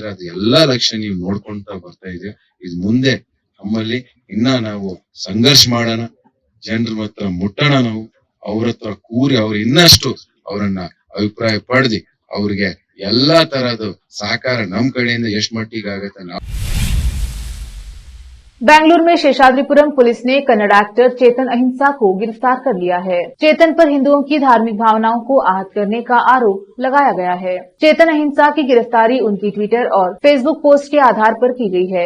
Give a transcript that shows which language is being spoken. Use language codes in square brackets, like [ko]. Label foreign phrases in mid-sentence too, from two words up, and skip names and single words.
[kn] ಅದು ಎಲ್ಲಾ ಲಕ್ಷ್ಯ ನೀವು ನೋಡ್ಕೊಂತ ಬರ್ತಾ ಇದೆ. ಇದು ಮುಂದೆ ನಮ್ಮಲ್ಲಿ ಇನ್ನ ನಾವು ಸಂಘರ್ಷ ಮಾಡೋಣ, ಜನರ ಹತ್ರ ಮುಟ್ಟೋಣ, ನಾವು ಅವ್ರ ಹತ್ರ ಕೂರಿ ಅವ್ರ ಇನ್ನಷ್ಟು ಅವರನ್ನ ಅಭಿಪ್ರಾಯ ಪಡೆದಿ ಅವ್ರಿಗೆ ಎಲ್ಲಾ ತರಹದ ಸಹಕಾರ ನಮ್ ಕಡೆಯಿಂದ ಎಷ್ಟು ಮಟ್ಟಿಗೆ ಆಗತ್ತೆ ನಾವು. [hi] बेंगलुरु में शेषाद्रिपुरम पुलिस ने कन्नड़ एक्टर चेतन अहिंसा को गिरफ्तार कर लिया है. चेतन पर हिंदुओं की धार्मिक भावनाओं को आहत करने का आरोप लगाया गया है. चेतन अहिंसा की गिरफ्तारी उनकी ट्विटर और फेसबुक पोस्ट के आधार पर की गई है.